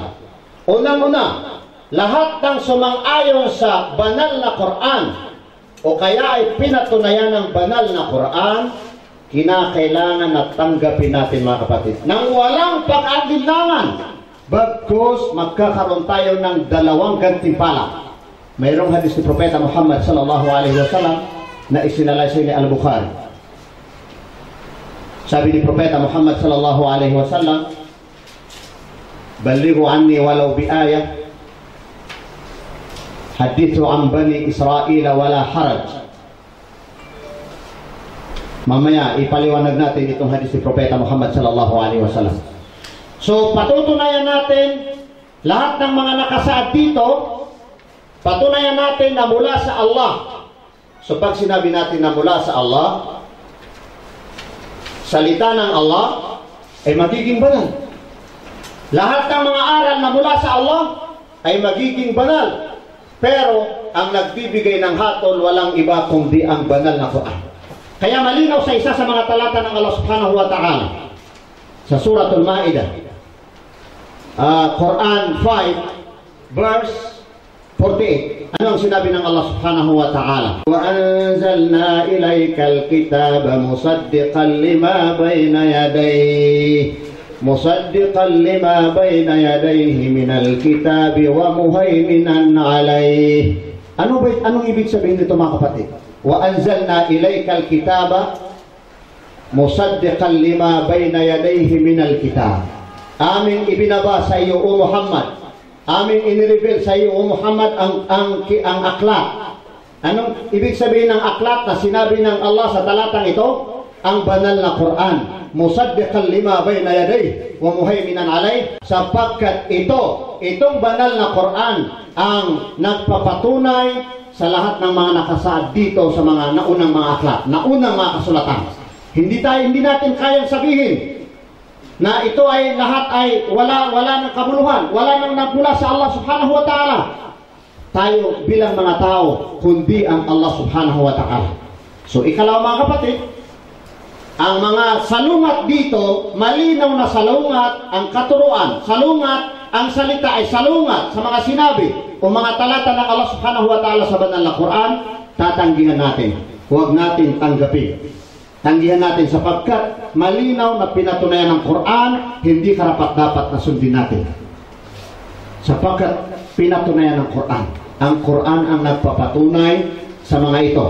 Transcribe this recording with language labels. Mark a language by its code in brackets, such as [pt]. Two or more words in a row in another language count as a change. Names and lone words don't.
[tl] Unang-una, lahat ng sumang-ayon sa banal na Quran o kaya ay pinatunayan ng banal na Quran, kinakailangan na tanggapin natin mga kapatid nang walang pag-alinlangan. Bagkus magkakaroon tayo ng dalawang gantimpala. Mayroong hadis ni Propeta Muhammad [ar] صلى الله عليه وسلم [tl] na isinalaysay ni Al-Bukhari. Sabi ni Propeta Muhammad [ar] صلى الله عليه وسلم بلغوا عني ولو بآية. حدثوا عن بني إسرائيل ولا حرج." [tl] Mamaya ipaliwanag natin itong hadis ni Propeta Muhammad [ar] صلى الله عليه وسلم. [tl] So, patutunayan natin lahat ng mga nakasaad dito, patunayan natin na mula sa Allah. So, pag sinabi natin na mula sa Allah, salita ng Allah, ay magiging banal. Lahat ng mga aral na mula sa Allah, ay magiging banal. Pero, ang nagbibigay ng hatol, walang iba kundi ang banal na Quran. Kaya malinaw sa isa sa mga talata ng Allah [ar] سبحانه وتعالى, [tl] sa Suratul Ma'idah, Quran 5 verse 48. Ano ang sinabi ng Allah [ar] سبحانه وتعالى? وأنزلنا إليك الكتاب مصدقا لما بين يديه من الكتاب ومهيمنا عليه. [tl] Anong ibig sabihin nito mga kapatid? [ar] وأنزلنا إليك الكتاب مصدقا لما بين يديه من الكتاب. [tl] Aming ibinaba sa iyo o Muhammad, aming inireveal sa iyo o Muhammad ang aklat. Anong ibig sabihin ng aklat na sinabi ng Allah sa talatang ito? Ang banal na Quran, [ar] مصدقا لما بين يديه ومهيمنا عليه, [tl] sapagkat itong banal na Quran ang nagpapatunay sa lahat ng mga nakasaad dito sa mga naunang mga aklat, naunang mga kasulatan. Hindi natin kayang sabihin na ito ay lahat ay wala ng kabuluhan, wala nang nagmula sa Allah [ar] سبحانه وتعالى. [tl] Tayo bilang mga tao, kundi ang Allah [ar] سبحانه وتعالى. [tl] So ikalaw mga kapatid, ang mga salungat dito, malinaw na salungat ang katuruan, salungat ang salita ay salungat sa mga sinabi o mga talata ng Allah [ar] سبحانه وتعالى [tl] sa banal na Quran, tatanggihan natin. Huwag natin tanggapin. Tanggihan natin sapagkat malinaw na pinatunayan ng Quran, hindi karapat-dapat na sundin natin. Sapagkat pinatunayan ng Quran. Ang Quran ang nagpapatunay sa mga ito.